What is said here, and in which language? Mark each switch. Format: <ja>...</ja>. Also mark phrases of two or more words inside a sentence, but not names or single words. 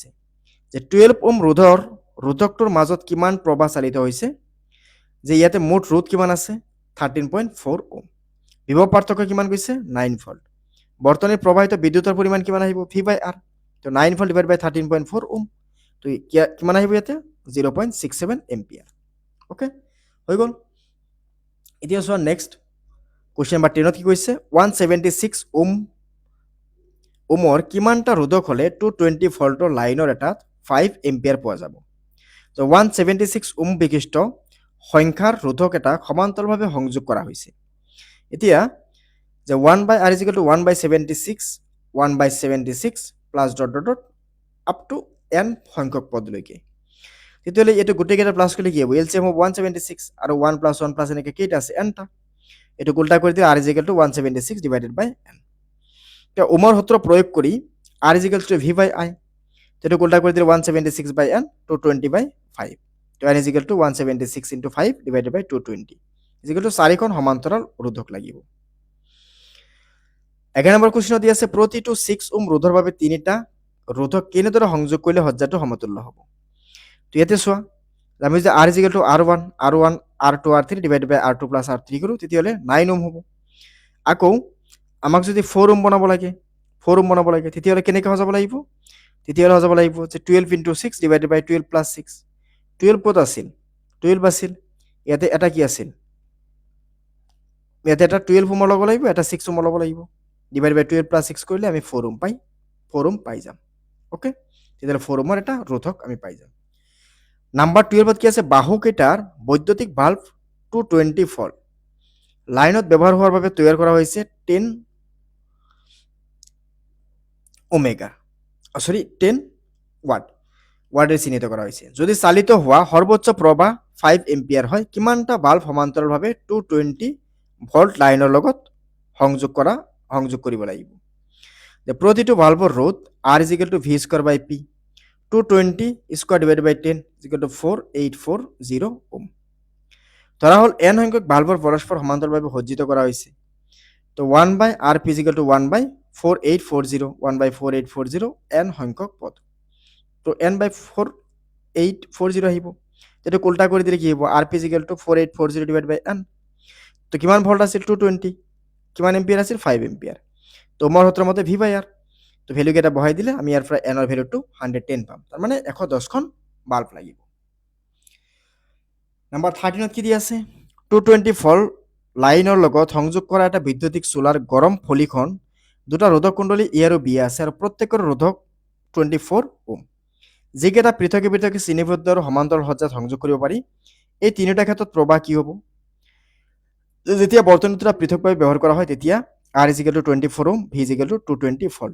<as>যে 12 ওম ৰোধৰ ৰোধকটোৰ মাজত কিমান প্ৰবাহ চালিত হৈছে যে ইয়াতে মুঠ ৰোধ কিমান আছে 13.4 ওম বিভৱ পাৰ্থক্য কিমান কৈছে 9 ভোল্ট বৰ্তনীৰ প্ৰবাহিত বিদ্যুতৰ পৰিমাণ কিমান আহিব</as> <en>v by r</en> <as>তো 9 ভোল্ট</as> <en>divide by</en> <as>13.4 ওম তো কিমান আহিব ইয়াতে 0.67 এম্পিয়াৰ ওকে হৈ গ'ল এতিয়া চোৱা</as> <en>next question number</en> <as>10 কি কৈছে 176 ওম ওমৰ কিমানটা ৰোধক হলে 220 ভোল্টৰ লাইনৰ এটাত 5 এম্পিয়াৰ পোৱা যাব তো 176 ওম বিশিষ্ট সংখ্যাৰ ৰোধক এটা সমান্তৰালভাৱে সংযোগ কৰা হৈছে এতিয়া যে</as> <en>1 by r is equal to 1 by 76 1 by 76 plus dot dot dot up to n</en> <as>সংখ্যক পদলৈকে তেতিয়াহ'লে এইটো গোটেইকেইটা প্লাছ কৰিলে কি হ'ব এলচিএম হ'ব 176 আৰু</as> <en>1 plus 1 plus</en> <as>এনেকৈ কেইটা আছে n টা এইটো উল্টা কৰি দিলে</as> <en>r is equal to 176 divided by n</en> <as>তো ওমৰ সূত্ৰ প্ৰয়োগ কৰি</as> <en>r is equal to v by i</en> <as>এইটো উল্টা কৰি দিলে</as> <en>176 by n 220 by 5</en> <as>তো</as> <en>n is equal to</en> <as>176 into 5 divided by 220 is equal to 4খন সমান্তৰাল ৰোধক লাগিব 11 নম্বৰ কোৱেশ্চনত দি আছে প্ৰতিটো 6 ওম ৰোধৰ বাবে তিনিটা ৰোধক কেনেদৰে সংযোগ কৰিলে সজ্জাটো সমতুল্য হ'ব তো ইয়াতে চোৱা আমি যে</as> <en>r is equal to r1 r1 r2 r3 divided by r2 plus r3</en> <as>কৰো তেতিয়াহ'লে 9 ওম হ'ব আকৌ আমাক যদি 4 ওম বনাব লাগে 4 ওম বনাব লাগে তেতিয়াহ'লে কেনেকৈ সজাব লাগিব তেতিয়াহ'লে সজাব লাগিব যে</as> <en>12 into 6 divided by 12 plus 6</en> <as>12 ক'ত আছিল 12 আছিল ইয়াতে এটা কি আছিল ইয়াতে এটা 12 ওম ল'ব লাগিব এটা 6 ওম ল'ব লাগিব</as> <en>divide by 12 plus 6</en> <as>কৰিলে আমি 4 ওম পাই 4 ওম পাই যাম ওকে তেতিয়াহ'লে 4 ওমৰ এটা ৰোধক আমি পাই যাম নাম্বাৰ 12ত কি আছে বাহু কেইটাৰ বৈদ্যুতিক বাল্ব 220 ভোল্ট লাইনত ব্যৱহাৰ হোৱাৰ বাবে তৈয়াৰ কৰা হৈছে 10</as> <bn>ওমেগা সরি 10 ওয়াটে চিহ্নিত করা হয়েছে যদি চালিত হওয়া সর্বোচ্চ প্রবাহ 5 এম্পিয়ার হয়</bn> <as>কিমানটা বাল্ব সমান্তরালভাবে 220 ভোল্ট লাইনৰ লগত সংযোগ কৰিব লাগিব যে প্ৰতিটো বাল্বৰ ৰোধ</as> <en>R is equal to V square by P 220 square divided by 10 is equal to 4840</en> <as>ওম ধৰা হল n সংখ্যক বাল্বৰ পৰস্পৰ সমান্তৰালভাৱে সজ্জিত কৰা হৈছে তো</as> <en>1 by R P is equal to 1 by 4840</en> <as>1 by 4840 n সংখ্যক পদ তো</as> <en>n by 4840</en> <as>আহিব যেটা উল্টা কৰি দিলে কি হ'ব</as> <en>R P is equal to 4840 divided by n</en> <as>তো কিমান ভোল্ট আছিল 220 কিমান এম্পিয়াৰ আছিল 5 এম্পিয়াৰ তো মোৰ সূত্ৰৰ মতে</as> <en>V by R</en> <as>তো ভ্যালু কেটা বহাই দিলে আমি ইয়াৰ পৰা n ৰ ভ্যালুটো 110 পাম তাৰ মানে 110 খন বাল্ব লাগিব নাম্বাৰ 13ত কি দি আছে 220 ভোল্ট লাইনৰ লগত সংযোগ কৰা এটা বৈদ্যুতিক সোলাৰ গৰম ফলিখন দুটা ৰোধক কুণ্ডলী এ আৰু বি আছে আৰু প্ৰত্যেকৰ ৰোধক 24 ওম যিকেইটা পৃথকে পৃথকে শ্ৰেণীবদ্ধ আৰু সমান্তৰাল সজ্জাত সংযোগ কৰিব পাৰি এই তিনিটা ক্ষেত্ৰত প্ৰবাহ কি হ'ব যেতিয়া বৰ্তনী দুটা পৃথকভাৱে ব্যৱহাৰ কৰা হয় তেতিয়া</as> <en>R is equal to 24 ohm, V is equal to 220 volt.</en>